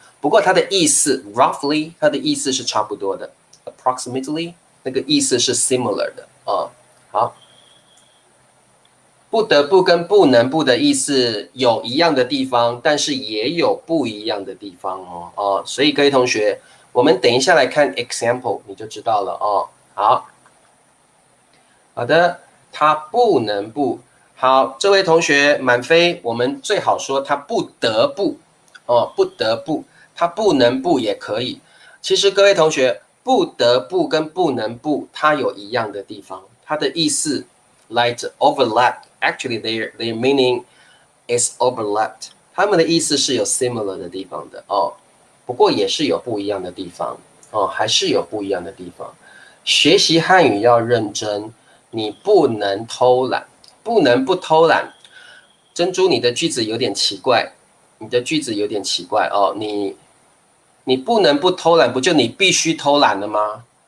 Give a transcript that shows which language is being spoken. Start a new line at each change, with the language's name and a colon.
Chinese: 不过它的意思 roughly， 它的意思是差不多的 ，approximately 那个意思是 similar 的好，不得不跟不能不的意思有一样的地方，但是也有不一样的地方所以各位同学，我们等一下来看 example， 你就知道了好的，他不能不。好，这位同学满分，我们最好说他不得不不得不，他不能不也可以。其实各位同学，不得不跟不能不，它有一样的地方，它的意思
English: like overlap。 Actually, their meaning is overlapped。
Chinese: 他们的意思是有 similar 的地方的不过也是有不一样的地方还是有不一样的地方。学习汉语要认真，你不能偷懒。不能不偷懒，珍珠，你的句子有点奇怪，你不能不偷懒，不就你必须偷懒了吗？